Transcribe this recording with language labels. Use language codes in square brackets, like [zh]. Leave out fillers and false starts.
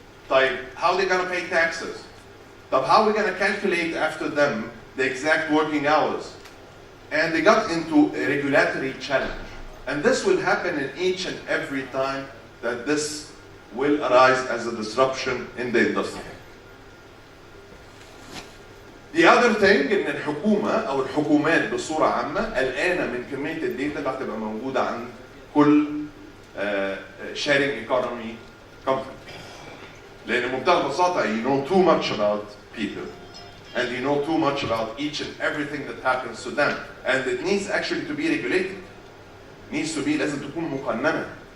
[ar] طيب, [en] how are they going to pay taxes? [ar] طب [en] how are we going to calculate after them the exact working hours? And they got into a regulatory challenge. And this will happen in each and every time that this will arise as a disruption in the industry. The other thing [ar] ان الحكومة او الحكومات بصورة عامة قلقانة من كمية الداتا اللي هتبقى موجودة عند كل [en] sharing economy company. [ar] لأن بمنتهى البساطة [en] you know too much about people and you know too much about each and everything that happens to them, and it needs actually to be regulated. Needs to be, [ar] لازم تكون مقننة.